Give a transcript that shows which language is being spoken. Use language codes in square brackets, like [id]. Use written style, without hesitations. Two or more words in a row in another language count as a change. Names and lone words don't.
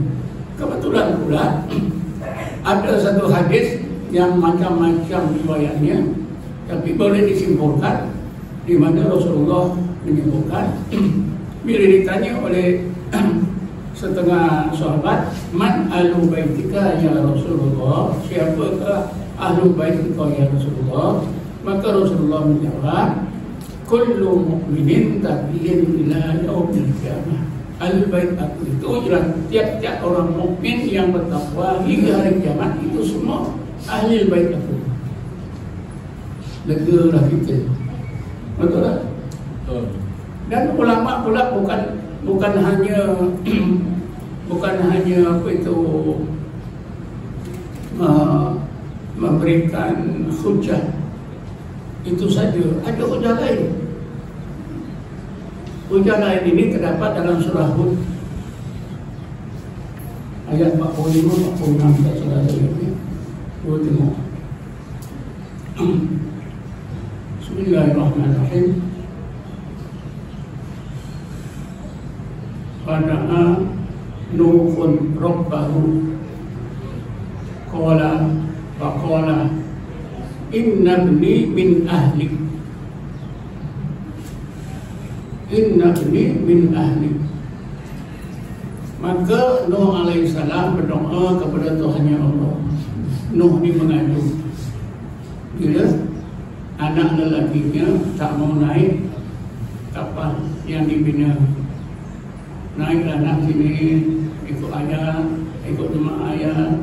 [ms] Kebetulan pula ada satu hadis yang macam-macam riwayatnya, tapi boleh disimpulkan di mana Rasulullah menyebutkan bila ditanya oleh setengah sahabat, [ar] من أهل بيتك يا رسول الله, [ms] siapakah [ar] أهل بيتك يا رسول الله? [ms] Maka Rasulullah menjawab, [ar] كل مؤمن تابع إلى يوم القيامة. [ms] Al-bait aku itu jelas tiap-tiap orang mukmin yang bertakwa hingga hari kiamat itu semua ahli bait aku. Legalah kita. Betul tak? Dan ulama pula bukan hanya apa itu memberikan hujah itu saja, ada hujah lain. Hujah lain ini terdapat dalam surah Hud ayat 45, 46 tak salah saya. Kita tengok. [ar] بسم الله الرحمن الرحيم. فدعا نوح ربه قال فقال إن ابني من أهلي، إن ابني من أهلي, Inna ibni min ahli. [ms] Maka Nuh alaihissalam berdoa kepada Tuhannya Allah. Nuh ni mengadu bila anak lelakinya tak mau naik kapal yang dibina. Naiklah anak sini, ikut ayah, ikut jemaah ayah.